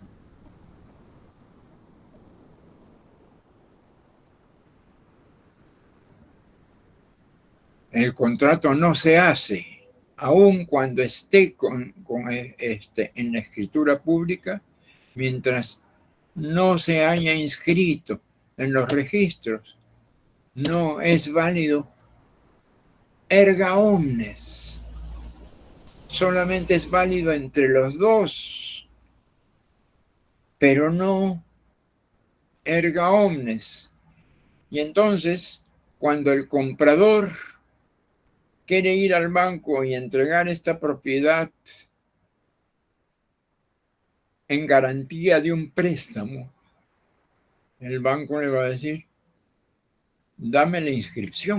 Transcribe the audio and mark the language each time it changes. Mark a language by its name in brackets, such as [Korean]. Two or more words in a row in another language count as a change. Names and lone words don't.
[Spanish] El contrato no se hace, aun cuando esté en la escritura pública, mientras no se haya inscrito en los registros, no es válido [Latin] erga omnes. [Spanish] Solamente es válido entre los dos, pero no [Latin] erga omnes. [Spanish] Y entonces, cuando el comprador quiere ir al banco y entregar esta propiedad en garantía de un préstamo, el banco le va a decir, dame la inscripción.